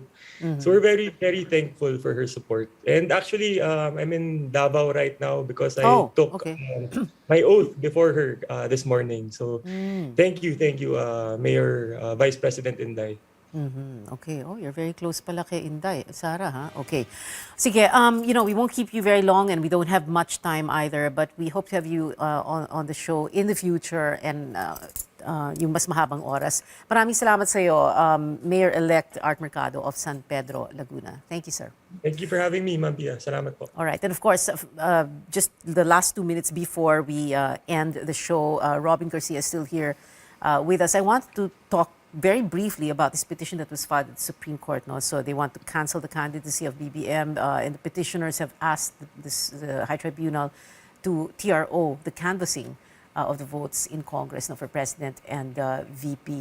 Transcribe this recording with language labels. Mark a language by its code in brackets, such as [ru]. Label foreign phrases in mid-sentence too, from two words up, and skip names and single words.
[en] Mm-hmm. So we're very, very thankful for her support. And actually, I'm in Davao right now because I took my oath before her this morning. So thank you, Mayor, Vice President Inday. Mm-hmm. Okay. Oh, you're very close [tl] pala kay [en] Inday. Sara, ha? Okay. Sige, we won't keep you very long and we don't have much time either, but we hope to have you on the show in the future and [tl] yung mas mahabang oras. Maraming salamat sa iyo, Mayor-elect Art Mercado of San Pedro, Laguna. [en] Thank you, sir. Thank you for having me, [tl] Ma'am Pia. Salamat po. [en] All right. And of course, just the last 2 minutes before we end the show, Robin Garcia is still here with us. I want to talk very briefly about this petition that was filed at the Supreme Court. No? So they want to cancel the candidacy of BBM, and the petitioners have asked the High Tribunal to TRO, the canvassing of the votes in Congress for President and VP.